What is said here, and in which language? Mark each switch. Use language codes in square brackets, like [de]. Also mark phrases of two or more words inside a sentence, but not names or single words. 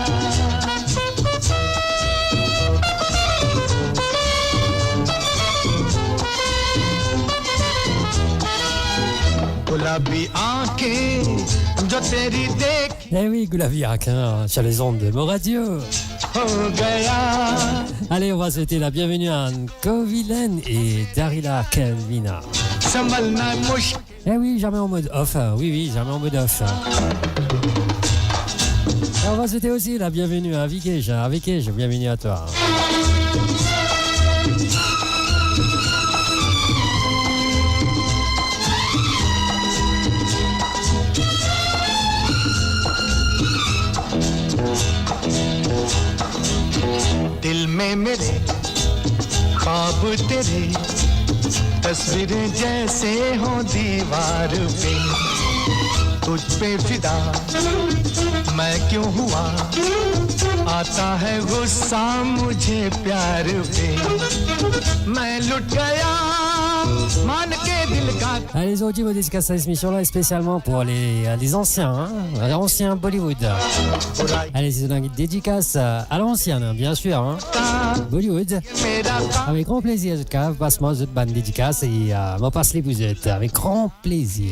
[hi] गुलाबी आंखें जो तेरी देख [fr] Eh oui, Goulaviac, hein, sur les ondes de Moradio. [hi] हो गया. [fr] Allez, on va souhaiter la bienvenue à Kovilen et Darila Kelvina. [hi] संभलना मुश्किल. [fr] Eh oui, jamais en mode off. Oui, jamais en mode off. Et on va souhaiter aussi la bienvenue à Vikesh. Vikesh, bienvenue à toi. [hi] दिल में मेरे ख्वाब तेरे तस्वीरें जैसे हो दीवार पे तुझ पे फिदा मैं क्यों हुआ आता है गुस्सा मुझे प्यार पे मैं लुट गया मान के दिल का. [fr] Allez, les auditeurs dédicacent à cette émission-là spécialement pour les anciens, hein, l'ancien Bollywood. Allez, c'est une dédicace à l'ancienne, hein, bien sûr, hein, Bollywood. Avec grand plaisir, je passe-moi cette bande dédicace et m'en passe les bousettes, avec grand plaisir.